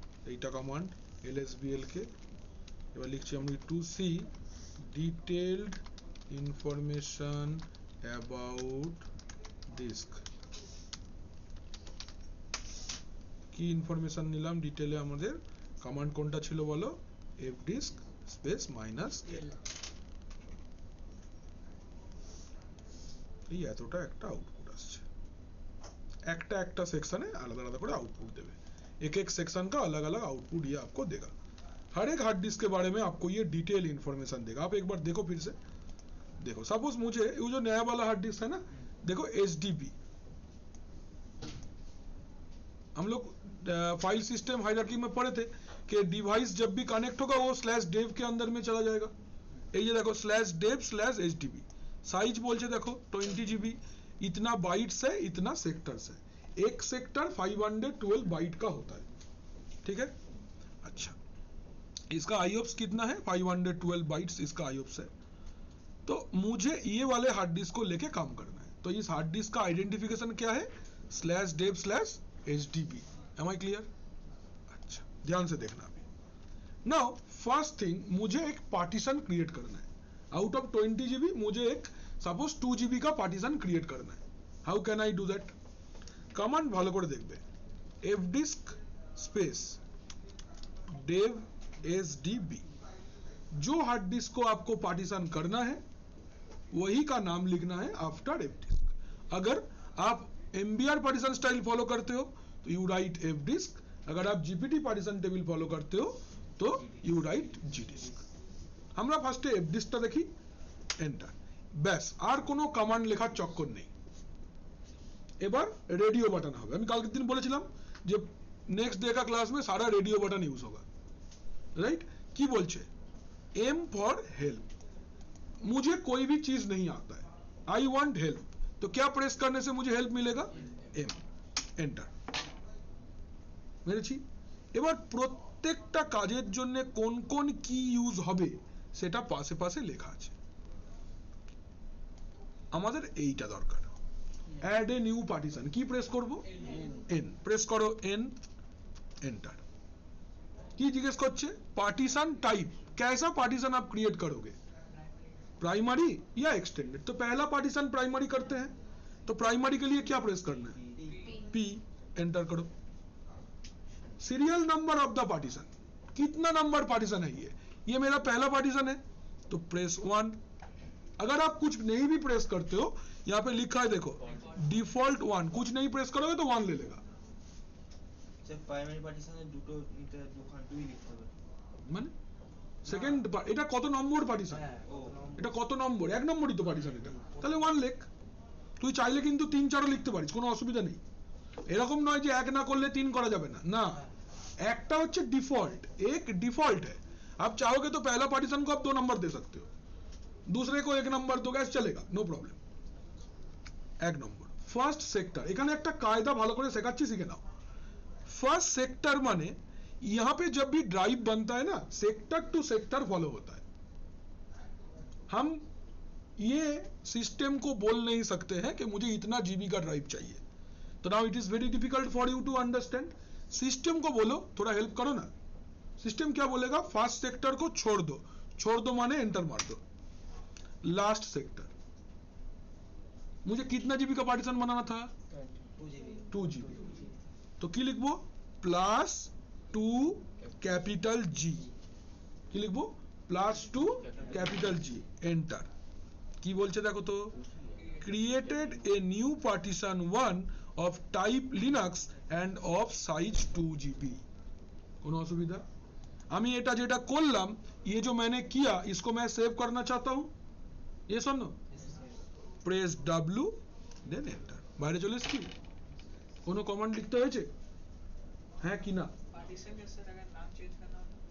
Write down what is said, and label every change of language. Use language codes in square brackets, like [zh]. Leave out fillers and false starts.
[bn] এইটা command LSBL के। এবার লিখছি আমরা [en] to see detailed information about disk। [bn] কি ইনফরমেশন নিলাম ডিটেলে? আমাদের কমান্ড কোনটা ছিল বলো? fdisk space -l। এই এতটা একটা आउटपुट আসছে, একটা একটা सेक्शने आलादा आलादा করে आउटपुट देवे। [hi] एक एक सेक्शन का अलग अलग आउटपुट ये आपको देगा। हर एक हार्ड डिस्क के बारे में आपको ये डिटेल इंफॉर्मेशन देगा। आप एक बार देखो, फिर से देखो। सपोज मुझे ये जो नया वाला हार्ड डिस्क है ना, देखो HDB। हम लोग फाइल सिस्टम हायरार्की में पढ़े थे कि डिवाइस जब भी कनेक्ट होगा वो /dev के अंदर में चला जाएगा। ये देखो /dev/HDB। साइज बोलছে देखो 20 GB, इतना बाइट्स है, इतना सेक्टर्स है। एक सेक्टर 512 बाइट का होता है। ठीक है? अच्छा, इसका IOPS कितना है? 512 बाइट्स इसका IOPS है। तो मुझे ये वाले हार्ड डिस्क को लेके काम करना है। तो इस हार्ड डिस्क का आइडेंटिफिकेशन क्या है? /dev/HDB। M I clear? अच्छा, ध्यान से देखना अभी। [en] now first thing, [hi] मुझे एक पार्टीशन क्रिएट करना है। आउट ऑफ 20 GB मुझे एक सपोज 2 GB का पार्टीशन क्रिएट करना है। [en] How can I do that? [hi] Command [bn] ভালো করে দেখবে, [hi] fdisk स्पेस dev HDB। जो हार्ड डिस्क को आपको पार्टीशन करना है वही का नाम लिखना है आफ्टर fdisk। अगर आप MBR पार्टीशन स्टाइल फॉलो करते हो तो यू राइट fdisk। अगर आप GPT पार्टीशन टेबल फॉलो करते हो तो यू राइट gdisk। [bn] আমরা ফার্স্টে fdiskটা দেখি, এন্টার। ব্যাস, আর কোনো কমান্ড লেখার চক্কর নেই। [hi] এবার रेडियो बटन হবে। [bn] আমি কালকের দিন বলেছিলাম যে [hi] नेक्स्ट डे का क्लास में सारा रेडियो बटन यूज होगा, राइट? की बोलছে M फॉर हेल्प। मुझे कोई भी चीज नहीं आता है, [en] I want help, [hi] तो क्या प्रेस करने से मुझे हेल्प मिलेगा? M। एंटर মেরেছি। [bn] এবার প্রত্যেকটা কাজের জন্য কোন কোন কি ইউজ হবে সেটা পাশে পাশে লেখা আছে। আমাদের এইটা দরকার। [en] Add a new partition. [bn] की प्रेस করব? [hi] N। प्रेस करो N, एंटर। की जिज्ञेस করছে? पार्टीशन टाइप, कैसा पार्टीशन आप क्रिएट करोगे, प्राइमरी या एक्सटेंडेड? तो पहला पार्टीशन प्राइमरी करते हैं, तो प्राइमरी के लिए क्या प्रेस करना है? P। एंटर करो। Serial number of the partition, कितना नंबर पार्टीशन है ये मेरा पहला पार्टीशन है, तो प्रेस 1। अगर आप कुछ नहीं भी प्रेस करते हो, यहाँ पे लिखा है देखो डिफॉल्ट 1, कुछ नहीं प्रेस करोगे तो 1 ले लेगा। [bn] प्राइमरी पार्टीशने দুটো নিতে দুই লিখতে হবে, মানে সেকেন্ড এটা কত নম্বর পার্টিশন? এটা কত নম্বর? 1 নম্বরই তো পার্টিশন এটা, তাহলে 1 লেখ। তুই চাইলে কিন্তু 3 4 লিখতে পারিস, কোনো অসুবিধা নেই। এরকম নয় যে এক না করলে 3 করা যাবে না, না, একটা হচ্ছে डिफॉल्ट, [hi] एक डिफॉल्ट है। आप चाहोगे तो पहला पार्टीशन को आप 2 नंबर दे सकते हो, दूसरे को 1 नंबर दोगे, चलेगा, नो प्रॉब्लम। [bn] 1 নম্বর ফার্স্ট সেক্টর, এখানে একটা কায়দা ভালো করে শেখাচ্ছি, শিখে নাও। [hi] फर्स्ट सेक्टर माने यहां पे जब भी ड्राइव बनता है ना, सेक्टर टू सेक्टर फॉलो होता है। हम ये सिस्टम को बोल नहीं सकते हैं कि मुझे इतना जीबी का ड्राइव चाहिए, तो [en] Now it is very difficult for you to understand. [hi] System को बोलो, थोड़ा हेल्प करो ना। सिस्टम क्या बोलेगा, फर्स्ट सेक्टर को छोड़ दो, छोड़ दो माने एंटर मार दो। लास्ट सेक्टर, मुझे कितना जीबी का पार्टीशन बनाना था, 2 जीबी, [bn] तो কি লিখবো, প্লাস 2 ক্যাপিটাল জি, কি লিখবো, প্লাস 2 ক্যাপিটাল জি, এন্টার। কি বলছে দেখো তো, created a new partition 1 of type Linux end of size 2 GB. কোনো অসুবিধা? আমি এটা যেটা করলাম, [hi] ये जो मैंने किया इसको मैं सेव करना चाहता हूं, ये सुनो, प्रेस W देन एंटर, [bn] বাইরে চলে এসেছি। কোনো কমান্ড লিখতে হয়েছে, হ্যাঁ কি না? [hi] पार्टीशन में सर अगर नाम चेंज करना हो